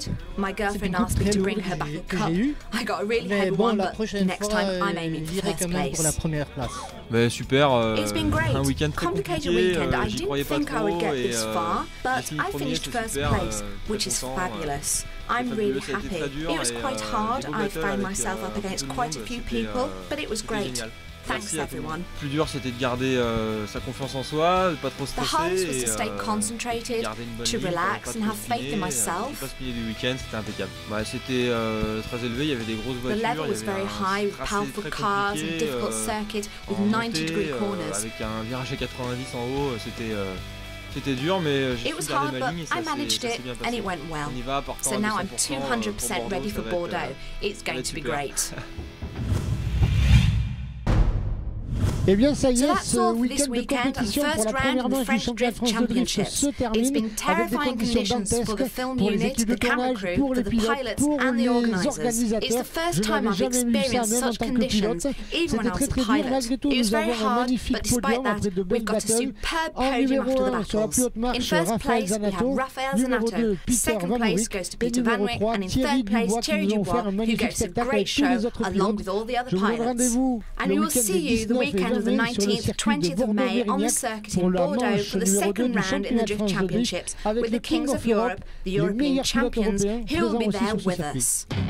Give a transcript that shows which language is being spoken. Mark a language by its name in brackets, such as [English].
[French] C'est une coupe très lourde que j'ai eue. Mais bon, la prochaine fois, j'irai quand même pour la première place. Bah, super, un week-end très compliqué, j'y croyais pas trop et j'ai fini premier, c'est super, [English] I'm really happy. It was quite hard. I found myself up against quite a few people, but it was great. Thanks everyone. [French] Le plus dur c'était de garder sa confiance en soi, de pas trop stresser. [English] The hardest was to stay concentrated, to relax and have faith in myself. [French] Pas se plier du week-end, c'était impeccable. Bah, c'était très élevé, il y avait des grosses voitures. [English] The level was very high with powerful cars and difficult circuit with 90-degree corners. [French] Avec un virage à 90 en haut, c'était dur, mais j'ai su garder ma ligne et ça s'est bien passé. On y va, partant [English] so now I'm 200% ready for Bordeaux. It's going to be great. [French] Eh bien, ça y est, ce week-end de compétition pour la première manche du championnat de France de drift se termine avec des conditions dantesques pour les équipes de tournage, pour les pilotes, pour les organisateurs. Je n'avais jamais vu ça, même en tant que pilote. C'était très très dur. Malgré tout, nous avons un magnifique podium après de belles battles. En numéro 1, sur la plus haute marche, Raphaël Zanato. Numéro 2, Peter Van Wyk. Et numéro 3, Thierry Dubois, qui nous ont fait un magnifique spectacle avec tous les autres pilotes. Je vous donne rendez-vous le week-end du 19 et [English] of the 19th, 20th of May on the circuit in Bordeaux for the second round in the Drift Championships with the Kings of Europe, the European champions, who will be there with us.